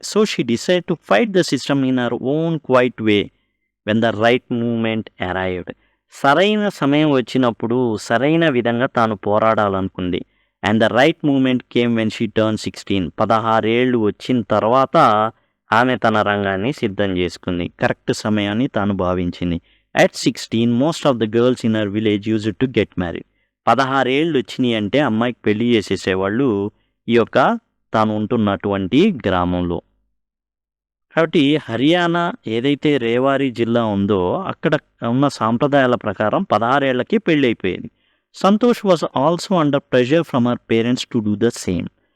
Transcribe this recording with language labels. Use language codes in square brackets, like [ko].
[en] So she decide to fight the system in her own quiet way when the right moment arrived. [te] సరైన సమయం వచ్చినప్పుడు సరైన విధంగా తాను పోరాడాలనుకుంది. [en] And the right moment came when she turn 16. [te] 16 ఏళ్ళు వచ్చిన తర్వాత ఆమె తన రంగాన్ని సిద్ధం చేసుకుంది. కరెక్ట్ సమయాన్ని తాను భావించింది. [en] At 16, most of the girls in her village used to get married. [te] 16 ఏళ్ళు వచ్చినాయి అంటే అమ్మాయికి పెళ్లి చేసేసేవాళ్ళు ఈ యొక్క తాను ఉంటున్నటువంటి గ్రామంలో. కాబట్టి హర్యానా ఏదైతే రేవారి జిల్లా ఉందో అక్కడ ఉన్న సాంప్రదాయాల ప్రకారం 16 ఏళ్లకి పెళ్లి అయిపోయేది. [en] Santosh was also under pressure from her parents to do the same.